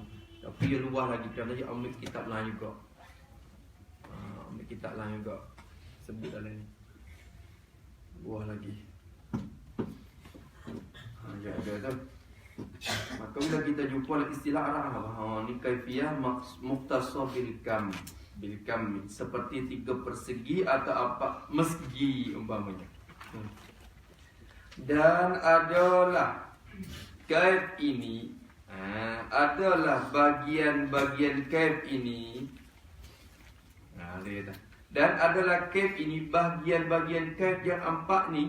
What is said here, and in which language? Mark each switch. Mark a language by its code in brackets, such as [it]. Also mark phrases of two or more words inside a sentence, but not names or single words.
[ms] Tapi dia luar lagi kerana dia ambil kitab lain juga. Ambil kitab lain juga. Sebut dalam ni. Luar lagi. Ada tu. Maka bila kita jumpa istilah Arab, ni [ar] كيفية مختصة بالكم. [ms] Seperti 3 persegi atau apa mesgi umpamanya. Dan adalah kaif ini adalah bagian-bagian kaif ini. Dan adalah kaif ini bagian-bagian kaif yang 4 ni.